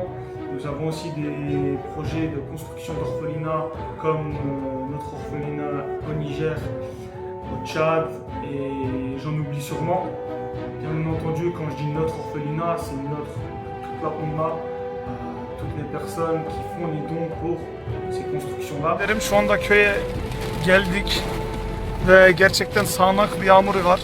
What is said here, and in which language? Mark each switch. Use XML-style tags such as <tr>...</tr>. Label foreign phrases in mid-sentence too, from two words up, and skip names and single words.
<fr>Nous avons aussi des projets de construction d'orphelinats comme notre orphelinat au Niger, au Tchad et j'en oublie sûrement. Bien entendu, quand je dis notre orphelinat, c'est notre, toute la Oumma, toutes les personnes qui font les dons pour ces constructions-là.</fr> <tr>Şu anda köye geldik ve gerçekten sağanak bir yağmur var.</tr>